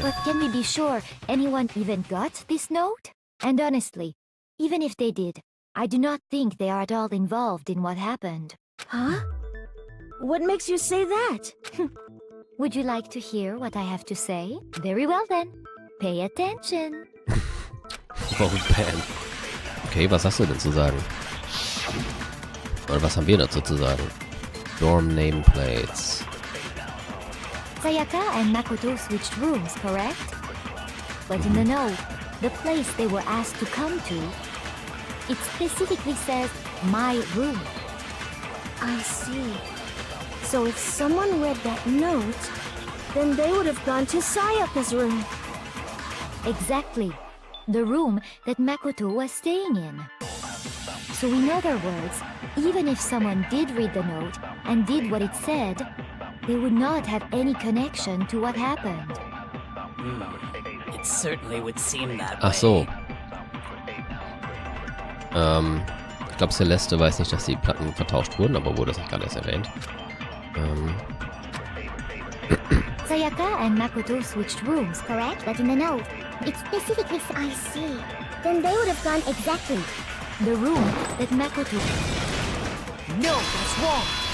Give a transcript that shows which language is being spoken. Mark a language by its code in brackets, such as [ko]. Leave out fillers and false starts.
[en] But can we be sure anyone even got this note? And honestly, even if they did, I do not think they are at all involved in what happened. Huh? What makes you say that? Would you like to hear what I have to say? Very well then. Pay attention. [de] Warum Pan? Okay, was hast du denn zu sagen? Oder was haben wir dazu zu sagen? [en] Dorm Nameplates. Sayaka and Makoto switched rooms, correct? But in the note, the place they were asked to come to, it specifically says, my room. I see. So if someone read that note, then they would have gone to Sayaka's room. Exactly. The room that Makoto was staying in. So in other words, even if someone did read the note and did what it said, they would not have any connection to what happened. It certainly would seem that way. [de] Ach so. Ich glaube, Celeste weiß nicht, dass die Platten vertauscht wurden, aber wurde das nicht gerade erst erwähnt. [en] Sayaka and Makoto switched rooms, correct? But in the note, it specifically says, I see. Then they would have gone exactly. The room that Makoto... No, that's wrong.